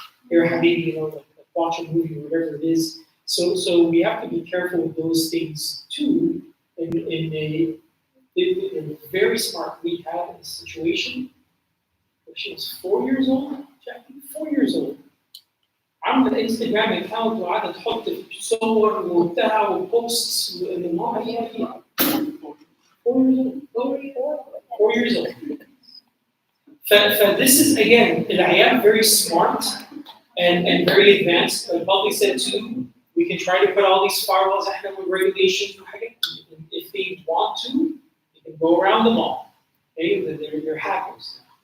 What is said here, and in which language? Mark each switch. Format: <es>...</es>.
<en>Here, habibi, like watch a movie or whatever it is. So we have to be careful with those things too. In a very smart, we had a situation where she was 4 years old, Jackie, 4 years old.</en> <ar>عامله انستغرام اكونت وقاعده تحط صور وبتاع وبوستس ان ماما هي</ar> <en>4 years old. This is again,</en> <ar>العيال</ar> <en>very smart and very advanced. Like Bobby said too, we can try to put all these firewalls ahead with regulations. If they want to, they can go around them all. Okay, they're hackers.</en>